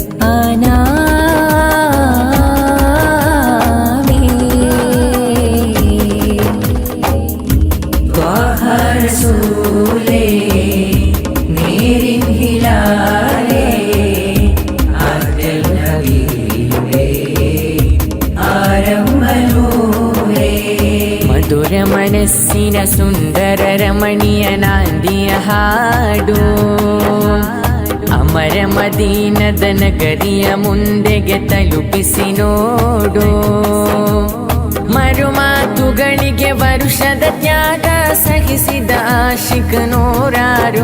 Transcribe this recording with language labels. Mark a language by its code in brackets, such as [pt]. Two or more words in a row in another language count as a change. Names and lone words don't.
[ml] അനാമി ത്വാഹ റസൂലേ നേരിൻ ഹിലാലേ ആറ്റൽ ഹബീബേ ആരംഭനൂരേ മധുര മനസ്സിന സുന്ദര രമണീയനാന്തിയ ಹಾಡು [kn] ಅಮರ ಮದೀನದ ನಗರಿಯ ಮುಂದೆಗೆ ತಲುಪಿಸಿ ನೋಡು ಮರುಮಾತುಗಳಿಗೆ ವರುಷದ ತ್ಯಾಗ ಸಹಿಸಿದ ಆಶಿಕ ನೂರಾರು